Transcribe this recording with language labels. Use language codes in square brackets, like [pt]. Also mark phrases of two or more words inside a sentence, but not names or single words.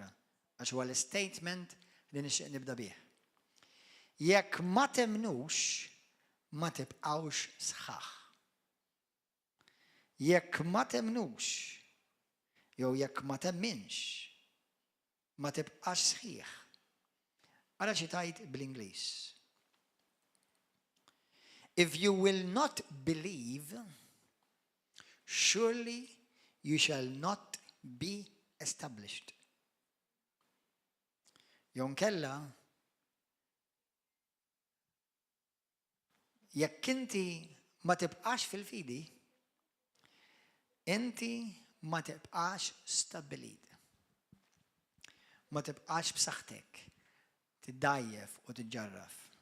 [mt] Għax huwa l-statement li nixtieq nibda bih. Jekk ma temnux, ma tibqgħux sħaħ. Jekk ma temnux, jew jekk ma temminx, ma tibqax sħiħ. Ara xi tajt bl-Ingliż. [en] If you will not believe, surely you shall not be established. [mt] Jon kella, jekk inti ma tibqax fil-fidi, inti ma tibqax stabilit. Ma tibqax b'saħħtek, tiddajjef u tiġġarraf.